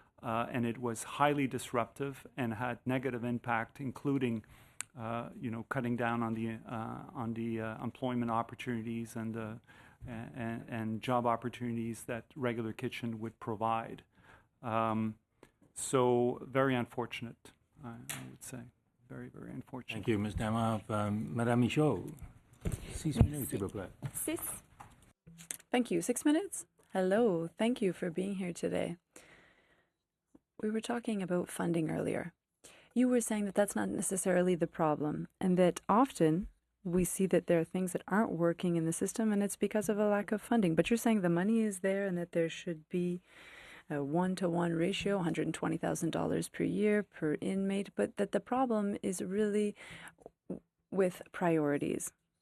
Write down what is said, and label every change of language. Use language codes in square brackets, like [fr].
[en] And it was highly disruptive and had negative impact, including, cutting down on the employment opportunities and job opportunities that regular kitchen would provide. So very unfortunate, I would say, very, very unfortunate. Thank you, Ms. Demov. [fr] Madame Michaud, 6 minutes, s'il vous plaît. [en] 6. Thank you. 6 minutes? Hello. Thank you for being here today. We were talking about funding earlier. You were saying that that's not necessarily the problem, and that often we see that there are things that aren't working in the system, and it's because of a lack of funding. But you're saying the money is there and that there should be a 1-to-1 ratio, $120,000 per year per inmate, but that the problem is really with priorities.